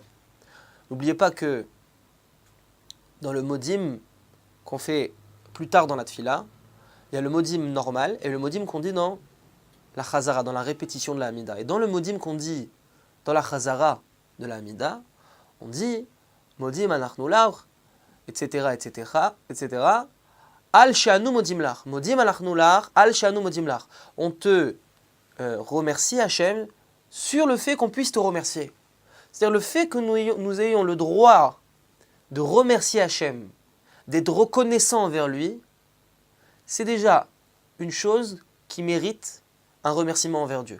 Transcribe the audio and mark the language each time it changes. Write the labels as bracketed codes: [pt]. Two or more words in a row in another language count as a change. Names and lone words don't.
[fr] N'oubliez pas que dans le modim qu'on fait plus tard dans la tfila, il y a le modim normal et le modim qu'on dit dans la chazara, dans la répétition de la Hamida. Et dans le modim qu'on dit dans la chazara de la Hamida, on dit [he] מודים אנחנו לך, [fr] etc., etc., etc., [he] על שאנו מודים לך, מודים אנחנו לך, על שאנו מודים לך. [fr] On te remercie Hachem sur le fait qu'on puisse te remercier. C'est-à-dire le fait que nous ayons le droit de remercier Hachem, d'être reconnaissant envers lui, c'est déjà une chose qui mérite un remerciement envers Dieu.